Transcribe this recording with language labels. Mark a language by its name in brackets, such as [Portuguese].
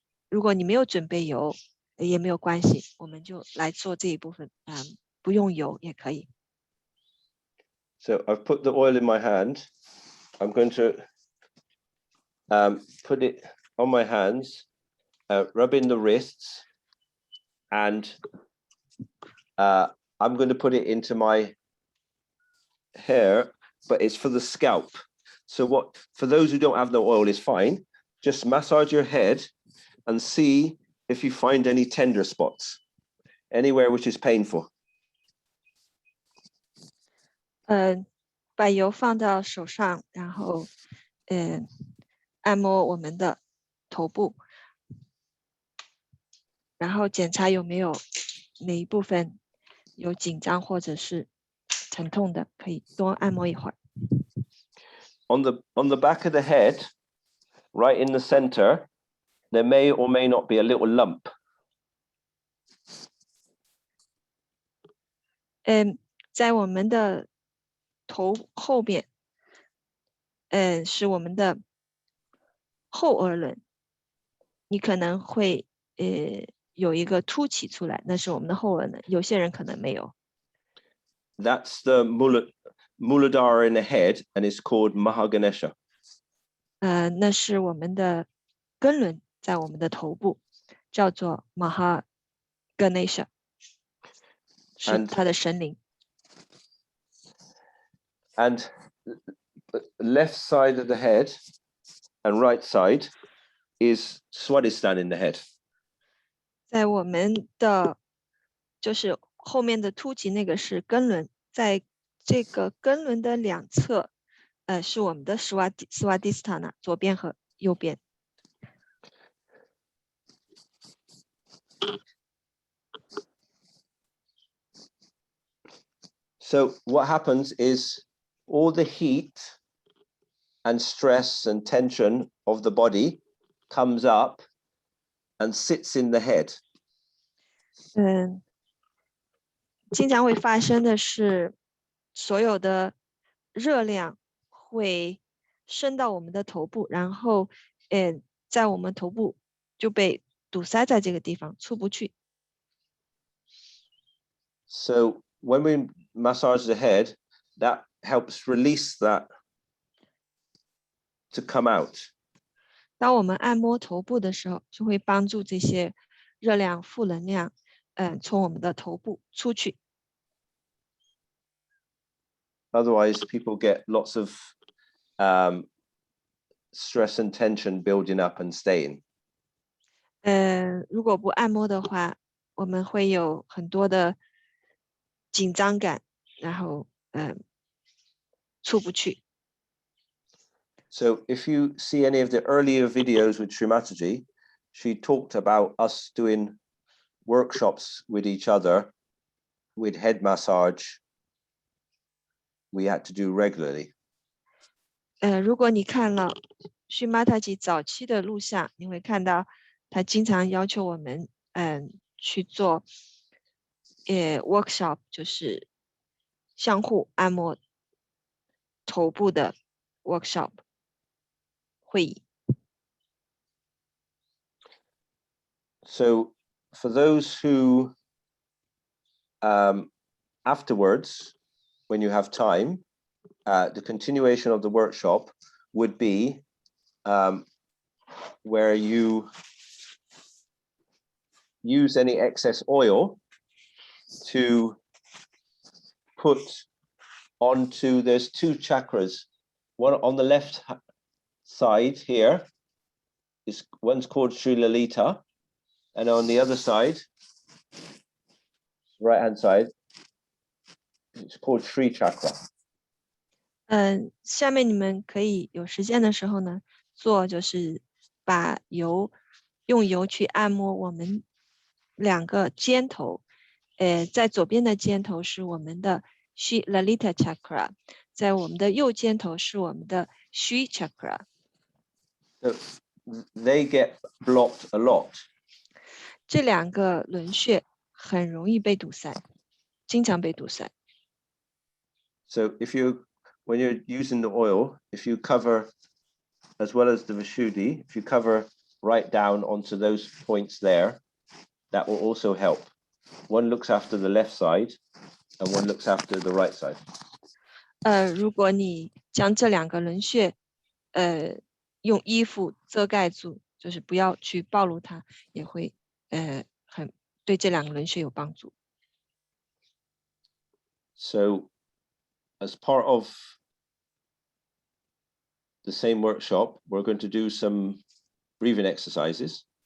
[Chinese] 如果你没有准备油也没有关系，我们就来做这一部分，不用油也可以。 [English] So I've put the oil in my hand. I'm going to put it on my hands, rub in the wrists, and I'm going to put it into my hair, but it's for the scalp. So for those who don't have the oil is fine. Just massage your head and see if you find any tender spots, anywhere which is painful. [Chinese] 把油放到手上，然后按摩我们的头部，然后检查有没有哪一部分有紧张或者是疼痛的，可以多按摩一会儿。 [English] On the back of the head, right in the center, there may or may not be a little lump. [Chinese] 在我们的头后边，是我们的后耳轮，你可能会有一个凸起出来，那是我们的后耳轮，有些人可能没有。 [English] That's the Muladhara in the head, and it's called Mahaganesha. [Chinese] 那是我们的根轮在我们的头部，叫做 Mahaganesha， 是它的神灵。 [English] And left side of the head and right side is Swadhisthana in the head. [Chinese] 在我们的就是后面的凸起那个是根轮，在这个根轮的两侧，是我们的Swadhisthana， 左边和右边。 [English] So what happens is all the heat and stress and tension of the body comes up and sits in the head. [Chinese] 经常会发生的是，所有的热量会升到我们的头部，然后在我们头部就被堵塞在这个地方，出不去。 [English] So when we massage the head, that helps release that to come out. [Chinese] 当我们按摩头部的时候，就会帮助这些热量、负能量，从我们的头部出去。 [English] Otherwise, people get lots of stress and tension building up and staying. [Chinese] 如果不按摩的话，我们会有很多的紧张感，然后出不去。 [English] So if you see any of the earlier videos with Srimataji, she talked about us doing workshops with each other with head massage we had to do regularly. [Chinese] 如果你看了须玛塔吉早期的录像，你会看到他经常要求我们去做workshop，就是相互按摩头部的 workshop 会议。 [English] So for those who afterwards, when you have time, the continuation of the workshop would be where you use any excess oil to put onto, there's two chakras. One on the left side here is one's called Sri Lalita, and on the other side, right hand side, it's called Sri Chakra. [Chinese] 下面你们可以有时间的时候呢，就是把用油去按摩我们两个肩头。在左边的肩头是我们的 Sri Lalita Chakra， 在我们的右肩头是我们的 Sri Chakra。 [English] So they get blocked a lot. [Chinese] 这两个轮穴很容易被堵塞，经常被堵塞。 [English] So when you're using the oil, if you cover, as well as the Vishuddhi, if you cover right down onto those points there, that will also help. One looks after the left side and one looks after the right side. [Chinese] 如果你将这两个轮穴，用衣服遮盖住，就是不要去暴露它，也会对这两个轮穴有帮助。 [English] So as part of the same workshop, we're going to do some breathing exercises.